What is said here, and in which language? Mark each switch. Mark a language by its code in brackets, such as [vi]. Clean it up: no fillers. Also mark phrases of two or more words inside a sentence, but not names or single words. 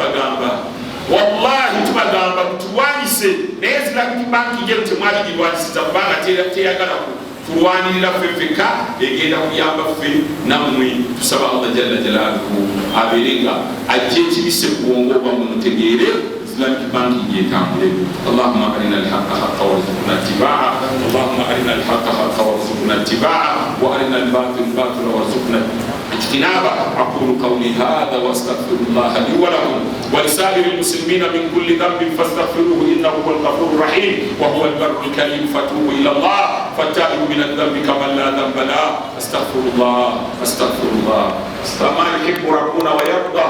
[lg] tubagamba mutulwanyise naye [en] islamic banking [lg] eno temwabigirwanyisiza kubanga teyagala tulwanirira ffeffeka egenda kuyamba ffe nammwe tusaba [ar] الله جل جلاله [lg] abeere nga ajja ekibise ku bwongo bwammwe mutegeere [en] islamic banking [lg] yetambule [ar] اللهم أرنا الحق حقا وارزقنا اتباعه اللهم أرنا الحق حقا وارزقنا اتباعه وأرنا الباطل باطلا وارزقنا اجتنابا اقول قولي هذا واستغفر الله لي ولكم ولسائر المسلمين من كل ذنب فاستغفروه انه هو الغفور الرحيم وهو البر الكريم فتوبوا الى الله فالتائب من الذنب كمن لا ذنب له استغفر الله ما يحب ربنا يرضون ويرضى.